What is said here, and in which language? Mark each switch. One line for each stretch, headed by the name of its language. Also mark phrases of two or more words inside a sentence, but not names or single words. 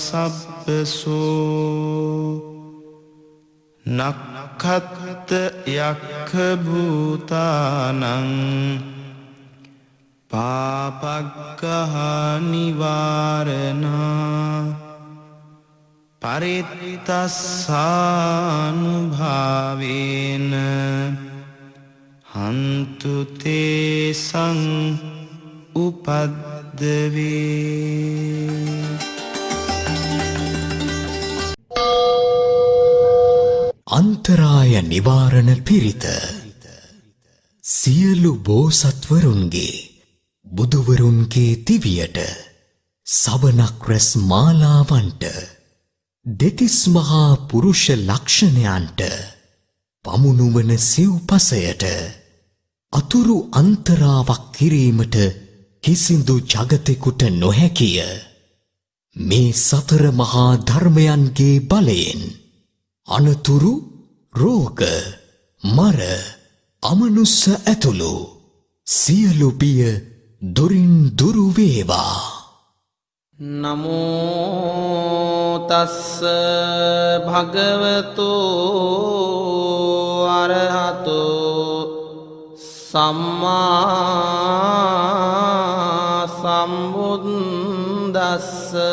Pali: සබ්බසෝ නක්ඛත් යක්ඛ භූතානං පාපග්ගහ නිවාරණා පරිත්තස්සානුභාවේන හන්තු තේසං උපද්දවේ.
Sinhala: අන්තරාය නිවාරණ පිරිත සියලු බෝසත්වරුන්ගේ බුදුවරුන්ගේ දිවියට සවනක් රැස් මාලාවන්ට දෙතිස් මහා පුරුෂ ලක්ෂණයන්ට පමුණුවන සිව්පසයට අතුරු අන්තරාවක් කිරීමට කිසිදු ජගතෙකුට නොහැකිය. මේ සතර මහා ධර්මයන්ගේ බලයෙන් අනතුරු රෝග මර අමනුස්ස ඇතුළු සියලු බිය දුරින් දුරු වේවා.
Pali: නමෝ තස්ස භගවතු අරහතෝ සම්මා සම්බුද්දස්ස